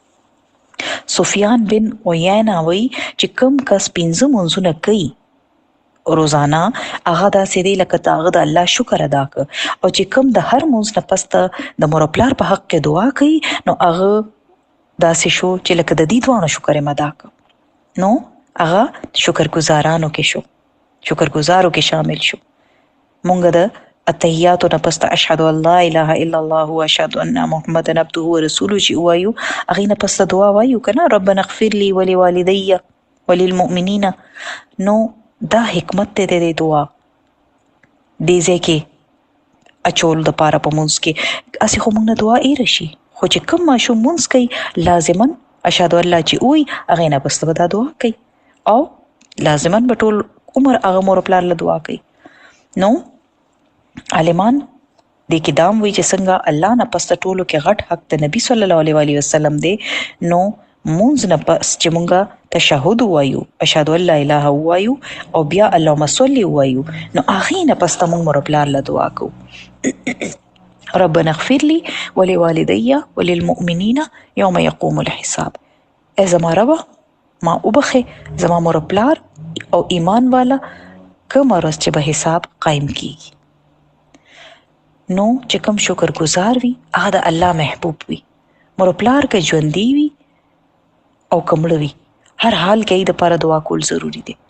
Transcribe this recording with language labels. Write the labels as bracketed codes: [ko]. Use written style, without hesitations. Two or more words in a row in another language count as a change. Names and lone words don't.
[ps] سفیان بن عیینه وی چې کوم کس 5 منځونه کوي روزانه، هغه داسې دی لکه هغه د الله شکر ادا کړ، او چې کوم د هر منځ نه پس د مور پلار په حق کې دعا کوي، نو هغه داسې شو چې لکه د دې دوانو شکر یې ادا کړ، نو هغه شکرګزارانو کې شو، شکرګزارو کې شامل شو. مونږ د التحیاتو نه پس [ar] اشهد ان لا اله الا الله واشهد ان محمدا عبده ورسوله [ps] چې وایو، هغې نه پس دعا وایو کنه [ar] ربنا اغفر لي ولوالدي وللمؤمنین. [ps] نو دا حکمت دی د دعا دې ځای کې اچول د پاره په مونځ کې. هسې خو مونږ نه دعا ایره شي، خو چې کوم ماشوم مونځ کوي لازما [ar] اشهد ان لا [ps] چې وایي، هغې نه پس به دا دعا کوي، او لازما به ټول عمر هغه مور پلار له دعا کوي. نو عالمان دې کې دام وی چې څنګه الله نه پس ټولو کې غټ حق د نبی [ar] صلی الله علیه وسلم [ps] دی، نو مونږ نه پس چې مونږه تشهود وایو، [ar] اشهد ان لا اله [ps] وایو، او بیا [ar] اللهم صل [ps] وایو، نو هغې نه پس مونږ مور پلار له دعا کوو [ar] ربنا اغفر لي ولوالدي وللمؤمنین یوم یقوم الحساب. [ps] ای زما ربه ما وبخې زما مور پلار او ایمان والا کومه ورځ چې به حساب قایم کیږي. نو چې کوم شکر گزار وي هغه د الله محبوب وي. مور پلار که ژوندي وي او که مړه وي، هر حال کې د پاره دعا کول ضروری دی.